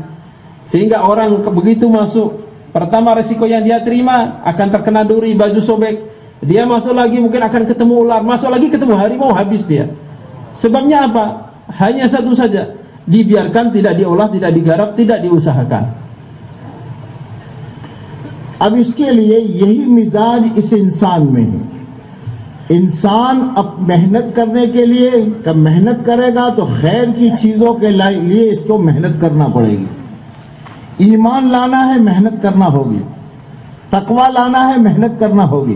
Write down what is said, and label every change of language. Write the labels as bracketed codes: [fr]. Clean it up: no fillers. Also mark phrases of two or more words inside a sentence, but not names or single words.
[id] Sehingga orang begitu masuk, pertama resiko yang dia terima akan terkena duri, baju sobek. Dia masuk lagi mungkin akan ketemu ular, masuk lagi ketemu harimau, habis dia. Sebabnya apa? Hanya satu saja, dibiarkan, tidak diolah, tidak digarap, tidak diusahakan. [hi] अब इसके लिए यही मिजाज इस इंसान में है। इंसान अब मेहनत करने के लिए, कब मेहनत करेगा तो खैर की चीजों के लिए इसको मेहनत करना पड़ेगी। ईमान लाना है, मेहनत करना होगी। तकवा लाना है, मेहनत करना होगी।